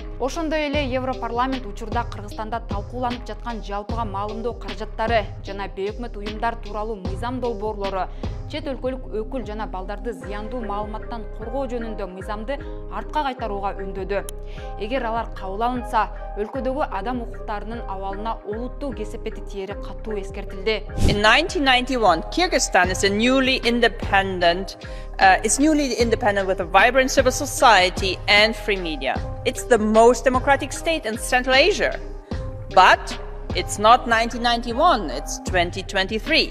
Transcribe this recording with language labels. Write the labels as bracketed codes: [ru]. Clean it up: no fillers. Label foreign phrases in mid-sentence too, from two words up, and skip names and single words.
[ky] Ошондой эле Европарламент учурда Кыргызстанда талкууланып жаткан жалпыга маалымдоо каражаттары жана бейөкмөт уюмдар тууралуу мыйзам долбоорлору, чет өлкөлүк өкүл жана балдарды зыяндуу маалыматтан коргоо жөнүндө мыйзамды артка кайтарууга үндөдү. Эгер алар кабыл алынса, өлкөдөгү адам укуктарынын абалына олуттуу кесепети тиери катуу эскертилди. [en] In 1991, Kyrgyzstan is newly independent with a vibrant civil society and free media. It's the most democratic state in Central Asia. But It's not 1991, it's 2023.